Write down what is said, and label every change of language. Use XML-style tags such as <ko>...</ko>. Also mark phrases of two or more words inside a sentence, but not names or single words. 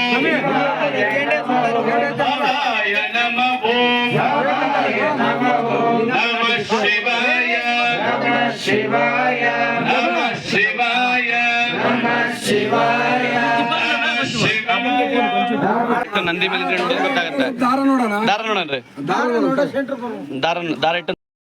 <sa>భవాయ నమః భవాయ నమః నమః శివాయ నమః శివాయ నమః శివాయ నమః శివాయ నమః శివాయ</sa> <kn>ನಂದಿ ಮೇಲೆ ಗೊತ್ತಾಗತ್ತೆ ದಾರ ನೋಡೋಣ ದಾರ ನೋಡನ್ರಿ ದಾರ ಇಟ್ಟು</kn>